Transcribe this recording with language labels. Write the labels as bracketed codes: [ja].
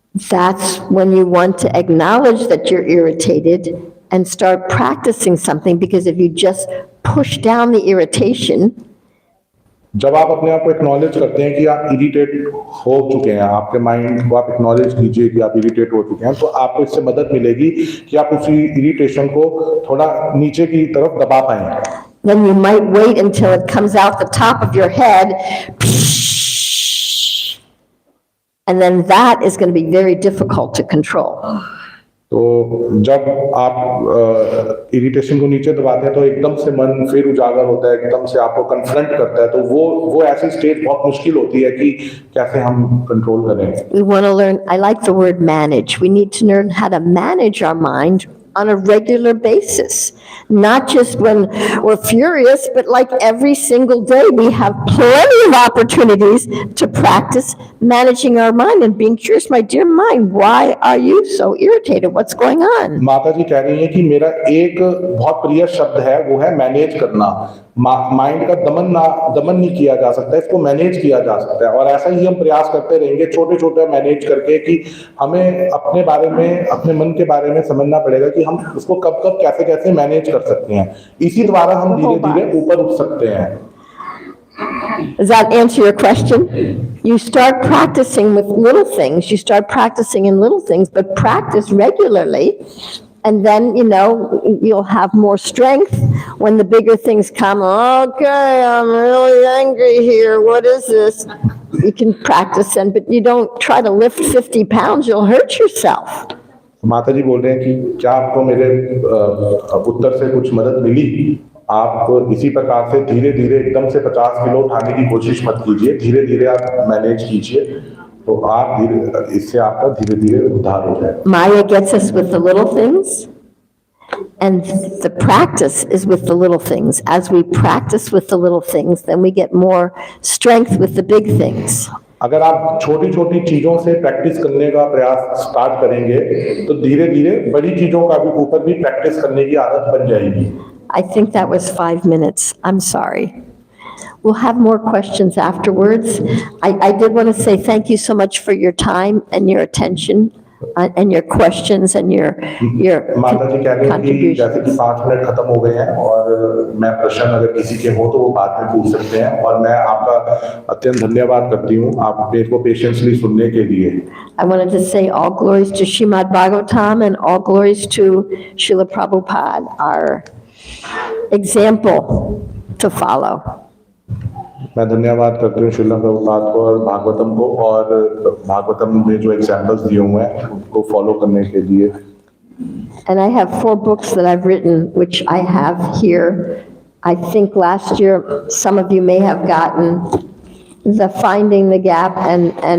[en] That's when you want to acknowledge that you're irritated and start practicing something, because if you just push down the irritation, [hi] जब आप अपने आप को acknowledge करते हैं कि आप इरिटेट हो चुके हैं, आपके माइंड को आप एक्नॉलेज कीजिए कि आप इरिटेट हो चुके हैं, तो आपको इससे मदद मिलेगी कि आप उसी इरिटेशन को थोड़ा नीचे की तरफ दबा पाएं। [en] then you might wait until it comes out the top of your head, and then that is going to be very difficult to control. [hi] तो जब आप इरिटेशन को नीचे दबाते हैं तो एकदम से मन फिर उजागर होता है, एकदम से आपको कन्फ्रंट करता है, तो वो ऐसी स्टेज बहुत मुश्किल होती है कि कैसे हम कंट्रोल करें। [en] We want to learn, I like the word manage. We need to learn how to manage our mind on a regular basis, not just when we're furious, but like every single day. We have plenty of opportunities to practice managing our mind and being curious. My dear mind, why are you so irritated? What's going on? [hi] माता जी कह रही हैं कि मेरा एक बहुत प्रिय शब्द है, वो है मैनेज करना। माइंड का दमन नहीं किया जा सकता, इसको मैनेज किया जा सकता है, और ऐसा ही हम प्रयास करते रहेंगे छोटे छोटे मैनेज करके कि हमें अपने बारे में, अपने मन के बारे में समझना पड़ेगा कि हम उसको कब कब कैसे कैसे मैनेज कर सकते हैं। इसी द्वारा हम धीरे धीरे ऊपर उठ सकते हैं। [en] Does that answer your question? You start practicing with little things. You start practicing in little things, but practice regularly. And then, you'll have more strength when the bigger things come. Okay, I'm really angry here. What is this? You can practice then, but you don't try to lift 50 pounds. You'll hurt yourself. [hi] माता जी बोल रहे हैं कि क्या आपको मेरे उत्तर से कुछ मदद मिली? आप इसी प्रकार से धीरे धीरे एकदम से 50 किलो उठाने की कोशिश मत कीजिए, धीरे धीरे आप मैनेज कीजिए, तो आप इससे आपका धीरे धीरे उद्धार हो जाएगा। [en] Maya gets us with the little things, and the practice is with the little things. As we practice with the little things, then we get more strength with the big things. [hi] अगर आप छोटी छोटी चीजों से practice करने का प्रयास start करेंगे तो धीरे धीरे बड़ी चीजों का भी ऊपर भी प्रैक्टिस करने की आदत बन जाएगी। [en] I think that was 5 minutes. I'm sorry. We'll have more questions afterwards. I did want to say thank you so much for your time and your attention and your questions and your [hi] माता जी कह रही हैं कि जैसे कि 5 minute खत्म हो गए हैं और मैं प्रश्न अगर किसी के हो तो वो बाद में पूछ सकते हैं, और मैं आपका अत्यंत धन्यवाद करती हूँ आप मेरे को पेशेंसली सुनने के लिए। [en] I wanted to say all glories to Srimad Bhagwatam and all glories to Srila Prabhupada, our example to follow. [hi] मैं धन्यवाद करती हूँ श्रीला प्रभुपाद को और भागवतम को, और भागवतम में जो एग्जाम्पल्स दिए हुए हैं उनको फॉलो करने के लिए। [en] And I have 4 books that I've written, which I have here. I think last year, some of you may have gotten the Finding the Gap and